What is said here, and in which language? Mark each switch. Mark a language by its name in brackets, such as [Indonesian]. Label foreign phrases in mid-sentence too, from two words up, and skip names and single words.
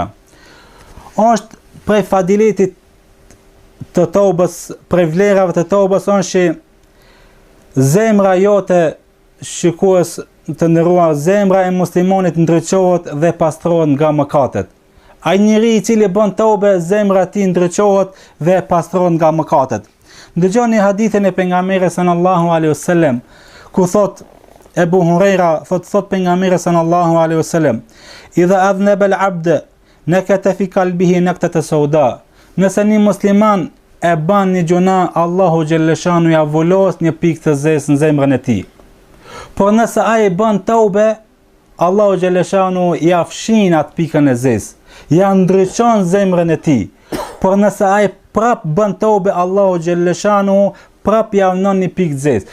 [Albanian] Është prej fadiletit të tobës, prej vlerave të tobës është që zemra jote, shikues të nderuar, zemra e muslimanit ndriçohet dhe pastrohet nga mëkatet. Ai njeri i cili bën tobe, zemra e tij ndriçohet dhe pastrohet nga mëkatet. Dëgjoni hadithin e pejgamberit [Arabic] صلى الله عليه وسلم, [Albanian] ku thot Ebu Hurajra, thot pejgamberi [Arabic] صلى الله عليه وسلم, إذا أذنب العبد نكت في قلبه نكتة سوداء. [Albanian] Nëse një musliman e bën një gjuna, Allahu xhaleshanu ja volos një pikë të zezë në zemrën e tij. Por nëse ai bën tobe, Allahu xhaleshanu ja fshin atë pikën e zezë, ja ndriçon zemrën e tij. Por nëse ai prap bën tobe, Allahu xhaleshanu prap ja vënon një pikë zezë.